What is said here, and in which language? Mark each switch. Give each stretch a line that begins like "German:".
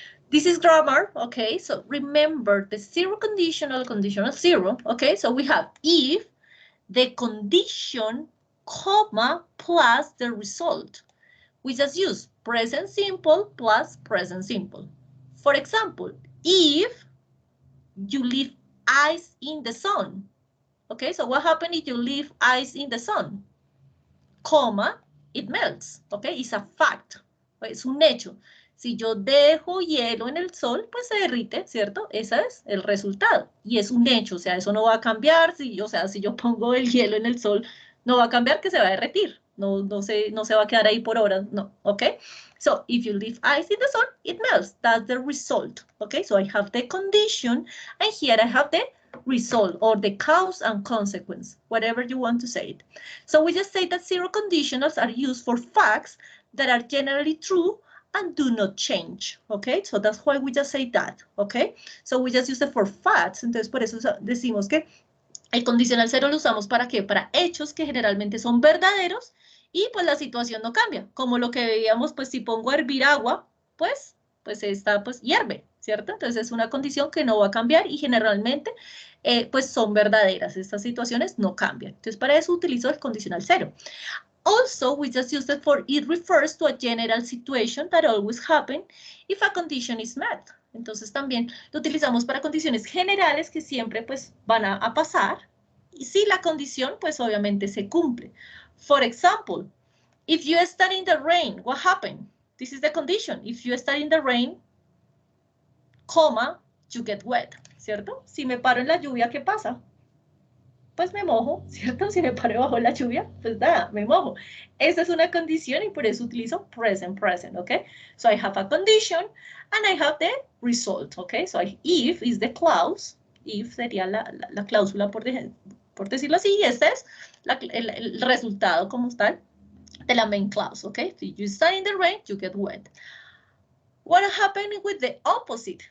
English: This is grammar, okay, so remember the zero conditional zero, okay, so we have if the condition, comma, plus the result. We just use present simple plus present simple. For example, if you leave ice in the sun, okay, so what happens if you leave ice in the sun? Comma, it melts, okay, it's a fact,
Spanish: es un hecho. Si yo dejo hielo en el sol, pues se derrite, ¿cierto? Ese es el resultado. Y es un hecho, o sea, eso no va a cambiar. O sea, si yo pongo el hielo en el sol, no va a cambiar, que se va a derretir. No se va a quedar ahí por horas, no, ¿ok?
English: So, if you leave ice in the sun, it melts. That's the result, okay? So I have the condition, and here I have the result, or the cause and consequence, whatever you want to say it. So we just say that zero conditionals are used for facts that are generally true and do not change, okay? So that's why we just say that, okay? So we just use it for facts.
Spanish: Entonces, por eso decimos que el condicional cero lo usamos ¿para qué? Para hechos que generalmente son verdaderos y pues la situación no cambia. Como lo que veíamos, pues si pongo a hervir agua, pues esta pues hierve, ¿cierto? Entonces es una condición que no va a cambiar y generalmente pues son verdaderas. Estas situaciones no cambian. Entonces para eso utilizo el condicional cero.
English: Also, we just use it for it refers to a general situation that always happens if a condition is met.
Spanish: Entonces también lo utilizamos para condiciones generales que siempre pues van a pasar. Y si la condición pues obviamente se cumple.
English: For example, if you stand in the rain, what happened? This is the condition. If you stand in the rain, comma, you get wet, ¿cierto?
Spanish: Si me paro en la lluvia, ¿qué pasa? Pues me mojo, ¿cierto? Si me paro bajo la lluvia, pues nada, me mojo. Esa es una condición y por eso utilizo present, ¿ok?
English: So I have a condition and I have the result, ¿ok? So if is the clause,
Spanish: if sería la cláusula por decirlo así, y este es el resultado como tal de la main clause, ¿ok?
English: If you stand in the rain, you get wet. What happened with the opposite?